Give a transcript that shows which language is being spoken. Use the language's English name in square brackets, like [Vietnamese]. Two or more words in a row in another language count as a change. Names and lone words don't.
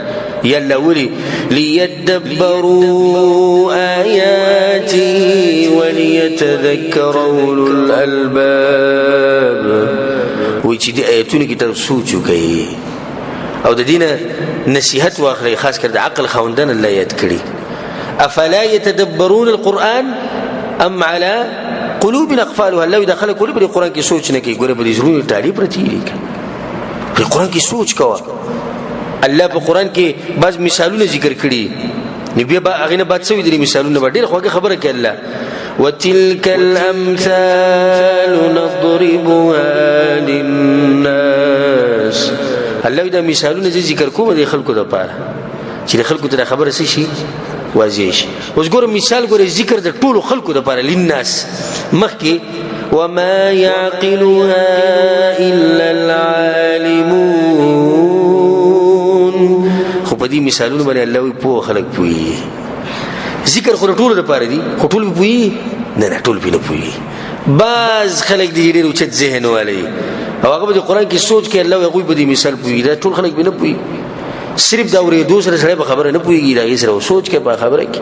[Arabic] یا الله ولي لیدبروا آیاتی وليتذکر اولو الالباب. [Pashto] وایي چې دې آیتونو کې تاسو سوچ وکړئ او د دې نه نصیحت واخلئ، خاص کر د عقل خاوندان الله یاد کړي. [Arabic] افلا يتدبرون القرآن ام على قلوب اقفالها. [Pashto] الله د خلک ولې په قرآن کې سوچ نه کوي؟ ګوره په دې زړونو ټالۍ پرتې دي، په قرآن کې سوچ کوه. الله په قرآن کې بعض مثالونه ذکر کړي، نو بیا به هغې نه بعد څه وي دي مثالونه به ډېره خوږه خبره کوي الله. [Arabic] وتلك الامثال نضربها للناس. [Pashto] الله دا مثالونه ذکر کوم د خلکو لپاره چې د خلکو ته خبره څه شي واضح شي. اوس ګوره مثال ګوره ذکر د ټولو خلکو لپاره للناس مخکې [Arabic] وما يعقلها الا العالمون. [Pashto] خو په دې مثالونو باندې الله وي پوه خلک پوهي. ذکر خو ټولو لپاره دي، خو ټول پوهي نه، ټول پې نه پوهي. بعض خلک دي ډېر اوچت ذهن والی او هغه به د قرآن کې سوچ کوي، الله هغوی په دې مثال پوهي. دا ټول خلک به نه پوهي، صرف دا اورېدو سره سړی په خبره نه پوهېږي، د هغې سره سوچ کوي په خبره کې.